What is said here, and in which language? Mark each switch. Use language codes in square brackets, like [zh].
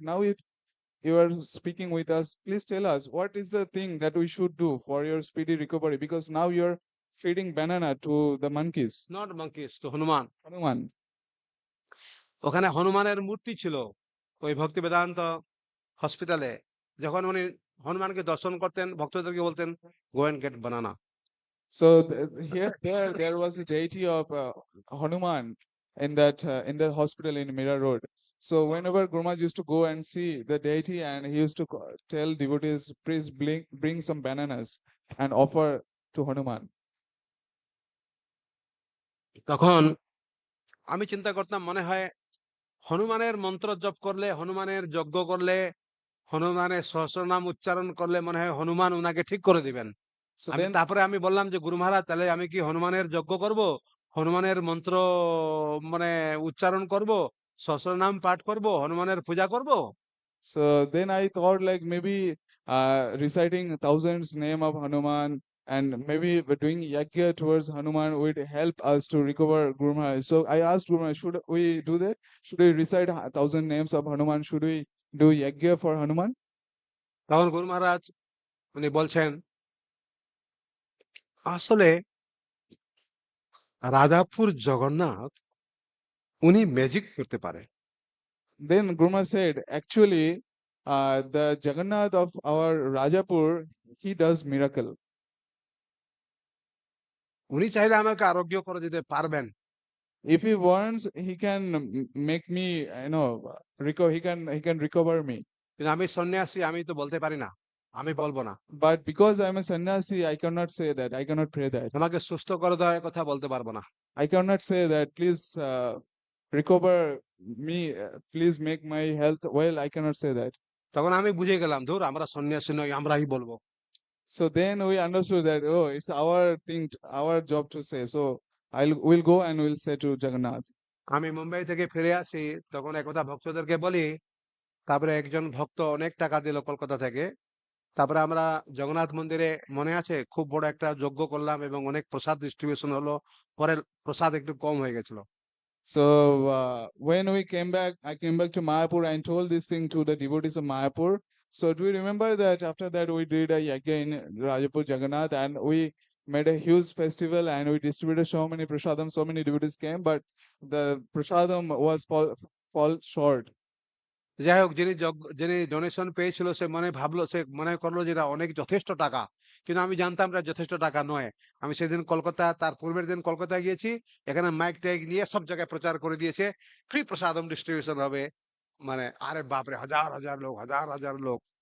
[en] Now you are speaking with us. Please tell us what is the thing that we should do for your speedy recovery, because now you're feeding banana to the monkeys. Not monkeys, [bn] তো Hanuman. [en] Hanuman. [bn] ওখানে হনুমানের মূর্তি ছিল ওই ভক্তি বেদান্ত হসপিটালে। যখন উনি হনুমানকে দর্শন করতেন, ভক্তদেরকে বলতেন, [en] Go and get banana. So there was a deity of Hanuman in the hospital in Mira Road. So whenever Guru Maharaj used to go and see the deity, and he used to tell devotees, please bring some bananas and offer to Hanuman. [bn] তখন আমি চিন্তা করতাম, মনে হয় হনুমানের মন্ত্র জপ করলে, হনুমানের যজ্ঞ করলে, হনুমানের সহস্রনাম উচ্চারণ করলে মনে হয় হনুমান উনাকে ঠিক করে দিবেন। [en] So [bn] আমি [en] then [bn] তারপরে আমি বললাম যে গুরু মহারাজ, তাহলে আমি কি হনুমানের যজ্ঞ করব, হনুমানের মন্ত্র মানে উচ্চারণ করব, সহস্রনাম পাঠ করব, হনুমানের পূজা করব? [en] So then I thought like maybe reciting thousands name of Hanuman and maybe doing yagya towards Hanuman would help us to recover Guru Maharaj. So I asked Guru Maharaj, should we do that? Should we recite 1,000 names of Hanuman? Should we do yagya for Hanuman? [bn] তখন গুরু মহারাজ উনি বলছেন, আসলে রাধাপুর জগন্নাথ উনি magic করতে পারে। [en] Then Guru Maharaj said, actually, the Jagannath of our Rajapur, he does miracle. [bn] উনি চাইলে আমাকে আরোগ্য করে দিতে পারবেন, [en] If he wants, he can make me, recover. He can recover me. [bn] কিন্তু আমি সন্ন্যাসী, আমি তো বলতে পারি না, আমি [en] But, [bn] বলবো না। [en] but because I'm a sannyasi, I cannot say that. I cannot pray that. [bn] আমাকে সুস্থ করে দেওয়ার কথা বলতে পারবো না। [en] I cannot say that. Please recover me. Please make my health well. I cannot say that. [bn] তখন আমি বুঝে গেলাম, ধুর আমরা সন্ন্যাসী নই, আমরাই বলবো। [en] So then we understood that, oh, it's our thing, our job to say. So we'll go and we'll say to Jagannath. [bn] আমি মুম্বাই থেকে ফিরে আসি, তখন একথা ভক্তদেরকে বলি। তারপরে একজন ভক্ত অনেক টাকা দিল কলকাতা থেকে। তারপরে আমরা জগন্নাথ মন্দিরে, মনে আছে, খুব বড় একটা যজ্ঞ করলাম এবং অনেক প্রসাদ ডিস্ট্রিবিউশন হলো। পরে প্রসাদ একটু কম হয়ে গেছিল। [en] So when we came back, I came back to Mayapur and told this thing to the devotees of Mayapur. So do you remember that after that we did a yagya in Rajapur Jagannath and we made a huge festival and we distributed so many prasadam, so many devotees came, but the prasadam was fall short. [bn] যাই হোক, যিনি donation পেয়েছিল সে মনে করলো যে এটা অনেক যথেষ্ট টাকা, কিন্তু আমি জানতাম এটা যথেষ্ট টাকা নয়। আমি সেদিন কলকাতা, তার পূর্বের দিন কলকাতায় গিয়েছি, এখানে মাইক টাইক নিয়ে সব জায়গায় প্রচার করে দিয়েছে ফ্রি প্রসাদম ডিস্ট্রিবিউশন হবে। মানে আরে বাপরে, হাজার হাজার লোক, হাজার হাজার লোক।